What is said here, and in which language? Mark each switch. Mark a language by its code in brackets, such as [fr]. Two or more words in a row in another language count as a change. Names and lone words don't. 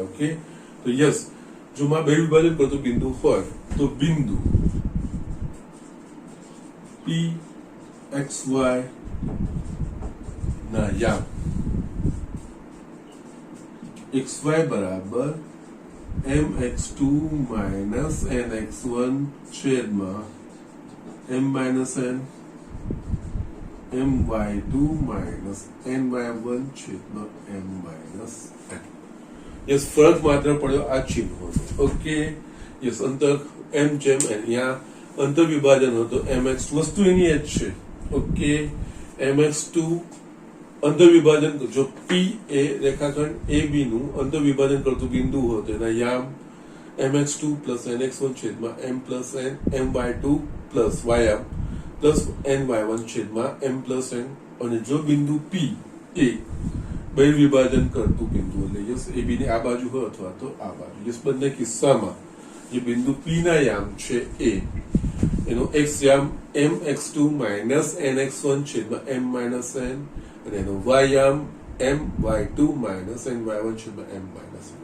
[gu] ઓકે તો યસ જો માં બહિર્વિભાજન કરતું બિંદુ હોય તો બિંદુ p xy ના યામ xy બરાબર [en] mx2 minus nx1 [gu] છેદમાં [en] m minus n my2 minus ny1 [gu] છેદમાં [en] m minus n. [gu] યસ ફરક માત્ર પડ્યો આ ચિહ્નનો. ઓકે યસ અંતર m જેમ n અહીંયા અંતર વિભાજન હતો mx વસ્તુ એની જ છે. ઓકે mx2 અંતર વિભાજન જો p એ રેખાખંડ ab નું અંતર વિભાજન કરતું બિંદુ હોય તો એના યામ [en] mx2 plus nx1 [gu] છેદમાં [en] m plus n my2 plus ym plus ny1 [gu] છેદમાં [en] m plus n. [gu] અને જો બિંદુ p એ બહિર્વિભાજન કરતું બિંદુ એટલે યસ ab ની આ બાજુ હોય અથવા તો આ બાજુ યસ બંને કિસ્સામાં જે બિંદુ p ના યામ છે એ એનો x યામ [en] mx2 minus nx1 [gu] છેદમાં [en] m minus n [gu] અને એનો y યામ [en] my2 minus ny1 [gu] છેદમાં [en] m minus n.